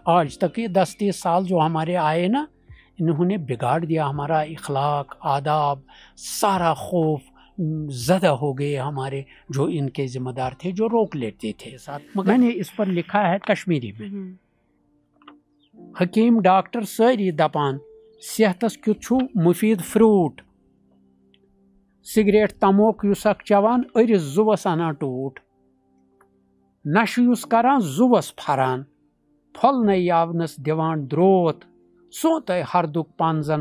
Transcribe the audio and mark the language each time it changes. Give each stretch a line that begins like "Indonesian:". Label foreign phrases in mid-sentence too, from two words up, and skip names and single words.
Hindi: आज तक ये 10-30 साल जो हमारे आए ना, इन्होंने बिगाड़ दिया हमारा इखलाक, आदाब, सारा खौफ ज़दा हो गए हमारे जो इनके ज़िम्मेदार थे, जो रोक लेते थे साथ। मैंने इस पर लिखा है कश्मीरी में,
Kashmiri: हकीम डॉक्टर सारी दपान सेहतस क्युत छु मुफीद फ्रूट, सिगरेट तमोक युसक चवान अरिस जुवस अना टूट, नश युस करान जुवस फरान, फल न यावनस दिवान द्रोत, सोत हरदुक पानजन